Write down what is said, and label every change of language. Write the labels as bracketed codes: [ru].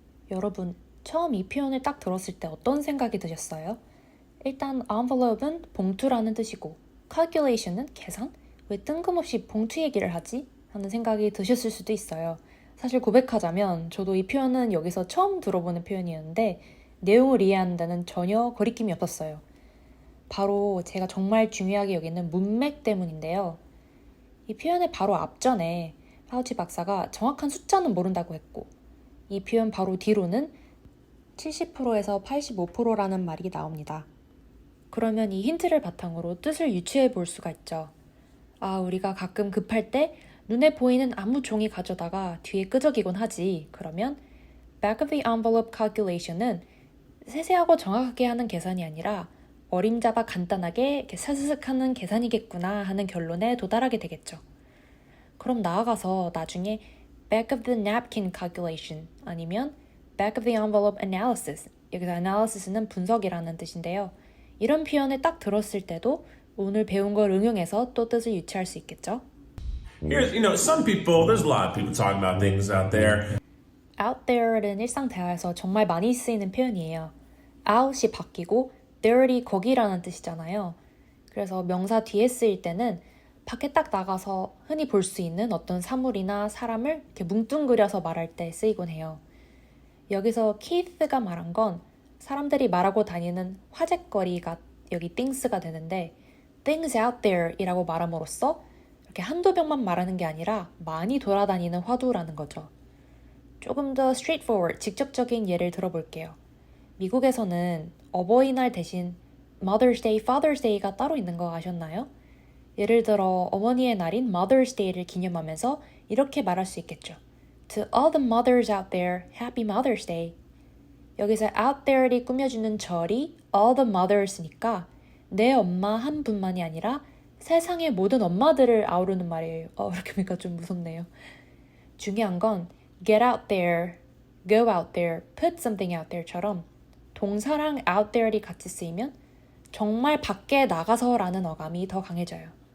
[ko] 여러분, 처음 이 표현을 딱 들었을 때 어떤 생각이 드셨어요? 일단 envelope은 봉투라는 뜻이고 calculation은 계산? 왜 뜬금없이 봉투 얘기를 하지? 하는 생각이 드셨을 수도 있어요. 사실 고백하자면 저도 이 표현은 여기서 처음 들어보는 표현이었는데 내용을 이해하는 데는 전혀 거리낌이 없었어요. 바로 제가 정말 중요하게 여기는 문맥 때문인데요. 이 표현의 바로 앞전에 파우치 박사가 정확한 숫자는 모른다고 했고 이 표현 바로 뒤로는 70%에서 85%라는 말이 나옵니다. 그러면 이 힌트를 바탕으로 뜻을 유추해 볼 수가 있죠. 아, 우리가 가끔 급할 때 눈에 보이는 아무 종이 가져다가 뒤에 끄적이곤 하지. 그러면 [en] back of the envelope calculation [ko] 은 세세하고 정확하게 하는 계산이 아니라 어림잡아 간단하게 이렇게 사스슥 하는 계산이겠구나 하는 결론에 도달하게 되겠죠. 그럼 나아가서 나중에 [en] back of the napkin calculation [ko] 아니면 [en] back of the envelope analysis, [ko] 여기서 analysis는 분석이라는 뜻인데요. 이런 표현을 딱 들었을 때도 오늘 배운 걸 응용해서 또 뜻을 유추할 수 있겠죠. [en] Here's, some people, there's a lot of people talking about things out there. [ko] out there는 일상 대화에서 정말 많이 쓰이는 표현이에요. out이 바뀌고 there이 거기라는 뜻이잖아요. 그래서 명사 뒤에 쓰일 때는 밖에 딱 나가서 흔히 볼 수 있는 어떤 사물이나 사람을 이렇게 뭉뚱그려서 말할 때 쓰이곤 해요. 여기서 Keith가 말한 건 사람들이 말하고 다니는 화제거리가 여기 things가 되는데 things out there 이라고 말함으로써 이렇게 한두 병만 말하는 게 아니라 많이 돌아다니는 화두라는 거죠. 조금 더 straightforward, 직접적인 예를 들어볼게요. 미국에서는 어버이날 대신 Mother's Day, Father's Day가 따로 있는 거 아셨나요? 예를 들어 어머니의 날인 Mother's Day를 기념하면서 이렇게 말할 수 있겠죠. [en] To all the mothers out there, Happy Mother's Day. [ko] 여기서 out there를 꾸며주는 절이 all the mothers니까 내 엄마 한 분만이 아니라 세상의 모든 엄마들을 아우르는 말이에요. 이렇게 보니까 좀 무섭네요. 중요한 건 [en] get out there, go out there, [ko] put something out there처럼 동사랑 out there이 같이 쓰이면 정말 밖에 나가서라는 어감이 더 강해져요.